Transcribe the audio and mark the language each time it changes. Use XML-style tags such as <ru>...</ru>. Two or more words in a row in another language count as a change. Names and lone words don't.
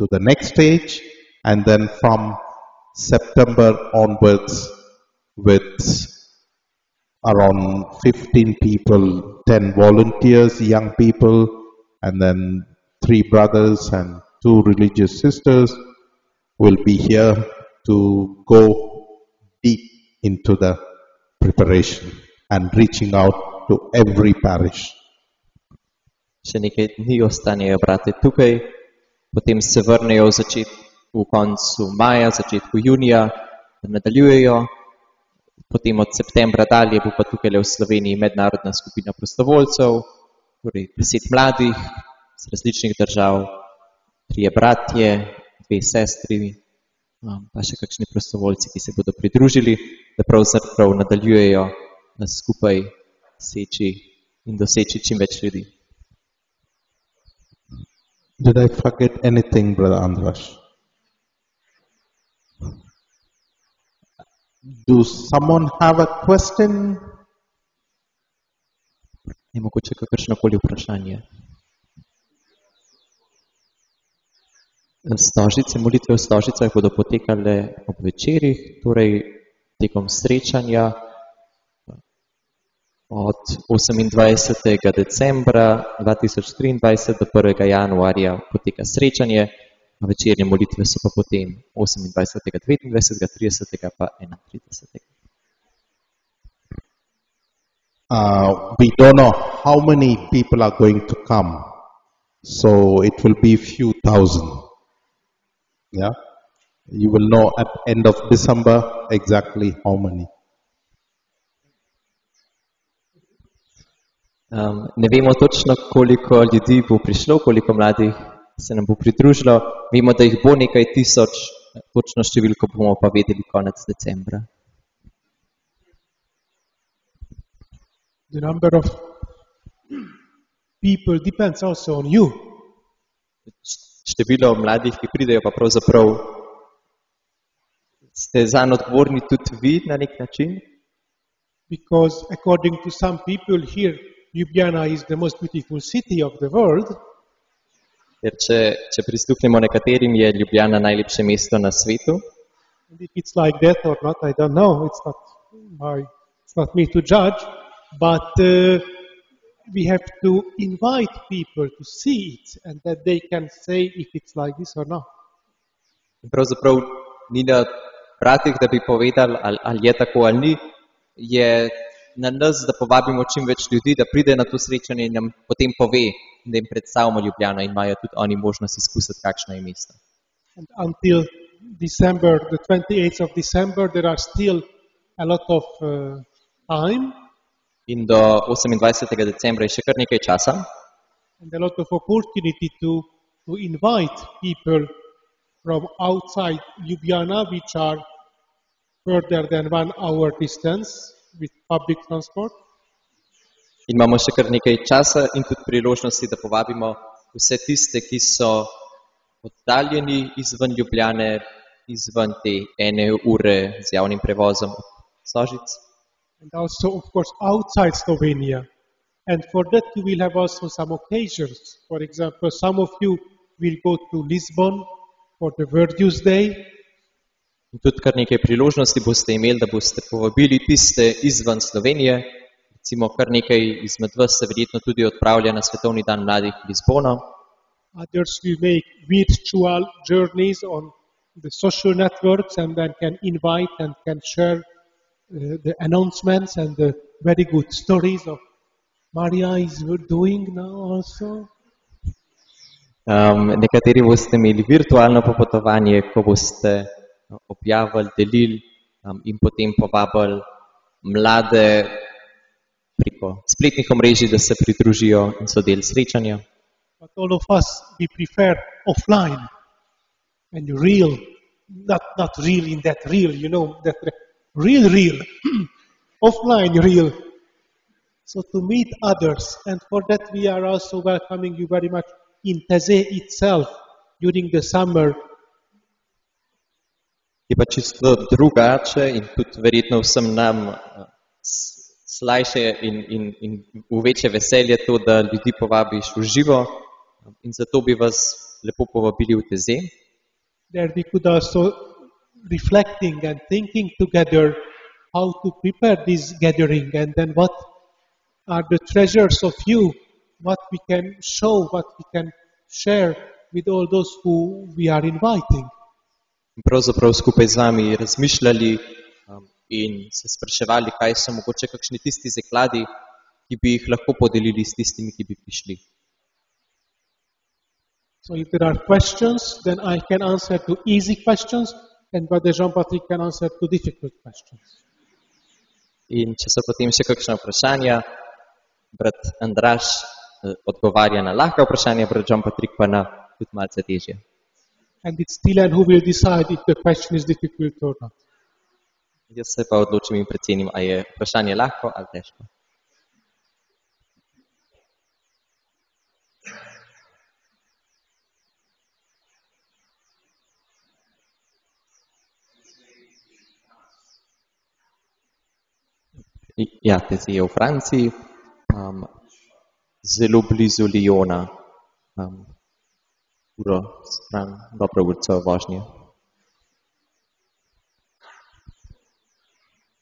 <en>the next stage, and then from September onwards with around 15 people, 10 volunteers, young people, and then 3 brothers and 2 religious sisters will be here to go deep into the preparation and reaching out to every parish.</en> <sl>Še nekaj dni ostanejo brate tukaj, potem se vrnejo v koncu maja, začetku junija, da nadaljujejo. Potem od septembra dalje bo pa tukaj v Sloveniji mednarodna skupina prostovoljcev, torej 10 mladih z različnih držav, 3 bratje, 2 sestri, pa še kakšni prostovoljci, ki se bodo pridružili, da pravzaprav nadaljujejo skupaj seči in doseči čim več ljudi.</sl> <en>Did I forget anything, Brother Andras? Do someone have a question?</en> <sl>Je mogoče kakršnokoli vprašanje? Stožice, molitve v Stožicah bodo potekale ob večerih, torej tekom srečanja od 28. decembra 2023 do 1. januarja poteka srečanje, večernje molitve so pa potem 28., 29., 30. pa 31.</sl> <en>We don't know how many people are going to come, so it will be few thousand. Yeah, you will know at end of December exactly how many.</en> <sl>Ne vemo točno, koliko ljudi bo prišlo, koliko mladih se nam bo pridružilo. Vemo, da jih bo nekaj tisoč, točno številko bomo pa vedeli konec decembra.</sl> <en>The number of people depends also on you.</en> <sl>Število mladih, ki pridejo, pa pravzaprav ste zanj odgovorni tudi vi na nek način.</sl> <en>Because according to some people here, Ljubljana is the most beautiful city of the world.</en> <sl>Ker če prisluhnemo nekaterim, je Ljubljana najlepše mesto na svetu.</sl> <en>And if it's like that or not, I don't know. It's not me to judge. But we have to invite people to see it and that they can say if it's like this or not.</en> <sl>Pravzaprav ni na bratih, da bi povedali, ali je tako ali ni. Je na nas, da povabimo čim več ljudi, da pride na to srečanje in nam potem pove, da jim predstavimo Ljubljano in imajo tudi oni možnost izkusiti, kakšno je mesto.</sl> <en>And until December, the 28th of December, there are still a lot of time.</en> <sl>In do 28. decembra je še kar nekaj časa.</sl> <en>And a lot of opportunity to invite people from outside Ljubljana, which are further than 1 hour distance with public transport.</en> <sl>In imamo še kar nekaj časa in tudi priložnosti, da povabimo vse tiste, ki so oddaljeni izven Ljubljane, izven te 1 ure z javnim prevozom od Sožic.</sl> <en>And also, of course, outside Slovenia. And for that you will have also some occasions. For example, some of you will go to Lisbon for the Virtues Day.</en> <sl>In tudi kar nekaj priložnosti boste imeli, da boste povabili tiste izven Slovenije. Recimo kar nekaj izmed vas se verjetno tudi odpravlja na Svetovni dan mladih v Lizbono.</sl> <en>Others will make virtual journeys on the social networks and then can invite and can share the announcements and the very good stories of Maria is doing now also.</en> <sl>Nekateri boste imeli virtualno popotovanje, ko boste objavili, delili in potem povabili mlade preko spletnih omrežij, da se pridružijo in so del srečanja.</sl> <en>But all of us, we prefer offline and real, not real in that real, you know, that real, offline real. So to meet others, and for that we are also welcoming you very much in Taizejska itself during the summer.</en> <sl>Je pa čisto drugače in tudi verjetno vsem nam slajše in v večje veselje to, da ljudi povabiš v živo in zato bi vas lepo povabili v Taizejsko.</sl> <en>There we could also reflecting and thinking together how to prepare this gathering and then what are the treasures of you, what we can show, what we can share with all those who we are inviting.</en> <sl>Pravzaprav skupaj z vami razmišljali in se spraševali, kaj so mogoče kakšni tisti zakladi, ki bi jih lahko podelili s tistimi, ki bi prišli.</sl> <en>So if there are questions, then I can answer to easy questions and Brother Jean-Patrick can answer to difficult questions.</en> <sl>In če so potem še kakšna vprašanja, brat Andraž odgovarja na lahka vprašanja, brat Jean-Patrick pa na tudi malce težje.</sl> <en>And it's Tilan who will decide if the question is difficult or not.</en> <sl>Jaz se pa odločim in precenim, a je vprašanje lahko ali težko. Ja, Taizejska je v Franciji, zelo blizu Lyona, uro stran, dobro urico vožnje.</sl>